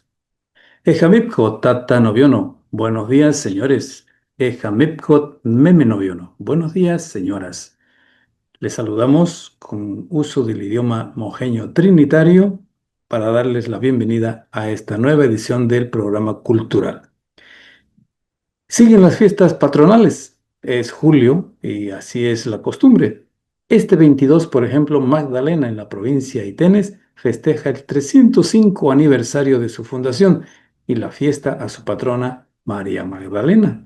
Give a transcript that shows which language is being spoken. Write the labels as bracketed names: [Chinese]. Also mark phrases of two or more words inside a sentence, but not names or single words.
[Trinitario] Ejamipco Tata Noviono. [Spanish] Buenos días, señores. [Trinitario] Ejamipco Meme Noviono. [Spanish] Buenos días, señoras. Les saludamos con uso del idioma mojeño trinitario para darles la bienvenida a esta nueva edición del programa cultural. Siguen las fiestas patronales. Es julio y así es la costumbre. Este 22, por ejemplo, Magdalena en la provincia de Itenes festeja el 305 aniversario de su fundación y la fiesta a su patrona María Magdalena.